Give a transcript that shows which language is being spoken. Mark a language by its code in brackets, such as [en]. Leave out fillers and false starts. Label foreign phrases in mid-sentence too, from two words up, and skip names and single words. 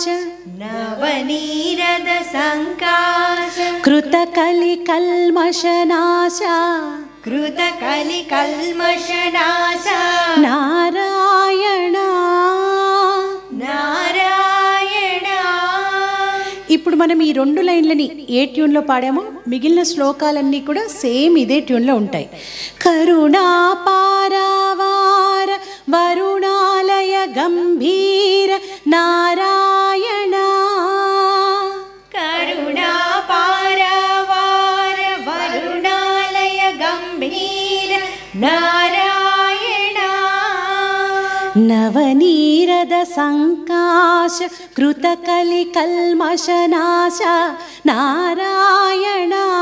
[sa] नवनीरद संकाश कृतकलि कल्मषनाश कृतकलि कल्मषनाश नारायण नारायण [te] ఇప్పుడు మనం ఈ 2 లైన్లని ఏ ట్యూన్లో పాడామో మిగిలిన శ్లోకాలన్నీ కూడా సేమ్ ఇదే ట్యూన్లో ఉంటాయి. [sa] కరుణా పారావార వరుణాలయ గంభీర నారాయణ करुणा पारावार वरुणालय गंभीर नारायण नवनीरद संकाश कृतकलि कल्मषनाश नारायण